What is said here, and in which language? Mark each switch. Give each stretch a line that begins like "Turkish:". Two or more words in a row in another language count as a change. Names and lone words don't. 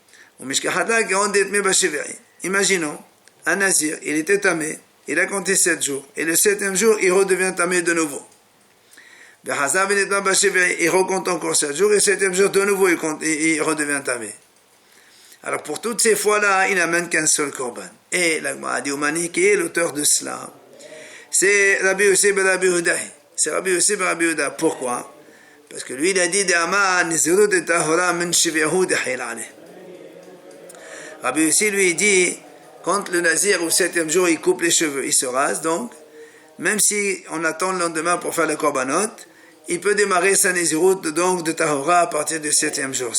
French: Imaginons, un Nazir, il était tamé, il a compté 7 jours, et le 7e jour, il redevient tamé de nouveau. Il recompte encore 7 jours, et le 7e jour, de nouveau, il redevient tamé. Alors pour toutes ces fois-là, il n'amène qu'un seul korban. Et la Gemara dit, Oumani, qui est l'auteur de cela? C'est Rabbi Yossi ben Rabbi Yehuda. C'est Rabbi Yossi ben Rabbi Yehuda. Pourquoi? Parce que lui, il a dit, Rabbi Yossi, lui, il dit, quand le Nazir, au 7e jour, il coupe les cheveux, il se rase, donc, même si on attend le lendemain pour faire le korbanot, il peut démarrer sa Nézirut, donc, de Tahora à partir du 7e jour.